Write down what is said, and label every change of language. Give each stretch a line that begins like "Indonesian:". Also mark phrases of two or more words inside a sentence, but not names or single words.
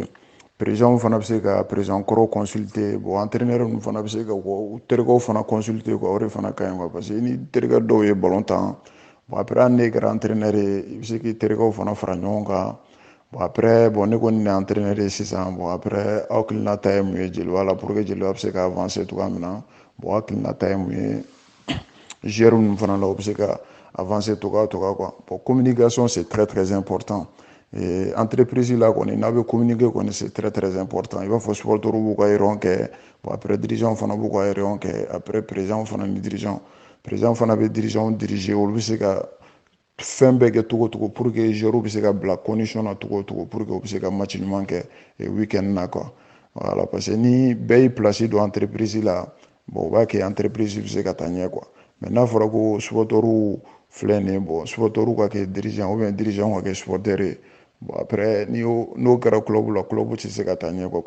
Bambara: Président fana bɛ se ka président kɔrɔ consulter,
French: bon entraîneur
Bambara: ninnu fana bɛ se ka u terikɛw fana
French: consulter quoi,
Bambara: o de fana ka ɲi quoi, parce que ni terikɛ dɔw ye ballon tan,
French: bon après
Bambara: hali n'e kɛra entraîneur ye i bɛ se k'i terikɛw fana fara ɲɔgɔn kan.
French: Bon après bon
Bambara: ne kɔni ni entraîneur ye sisan,
French: bon après
Bambara: aw hakilinata ye mun ye jeliba la
French: pour que
Bambara: jeliba bɛ se ka avancer cogoya min na, bon hakilinata ye mun ye joueur ninnu fana la u bɛ se ka avancer cogoya quoi.
French: Bon communication c'est très très important. Et entreprise là
Bambara: kɔni n'a bɛ
French: communiquer kɔni c'est très très important.
Bambara: I b'a fɔ supporter b'u ka réunion kɛ,
French: bon après dirigeant
Bambara: fana b'u ka réunion kɛ,
French: après président
Bambara: fana ni dirigeant fana bɛ
French: dirigeant diriger,
Bambara: olu bɛ se ka fɛn bɛɛ kɛ cogo
French: pour que joueurs
Bambara: bɛ se ka bila condition na cogo
French: pour que
Bambara: u bɛ se ka match ɲuman kɛ week-end na quoi.
French: Voilà, parce que
Bambara: ni bɛɛ y'i place don entreprise la, bon o b'a kɛ entreprise bɛ se ka taa ɲɛ quoi. Mais n'a fɔra ko supporter filɛ nin ye,
French: bon supporter
Bambara: ka kɛ
French: dirigeant ou bien dirigeant
Bambara: ka kɛ supporter ye,
French: bon après
Bambara: n'o kɛra club la, club tɛ se ka taa ɲɛ quoi.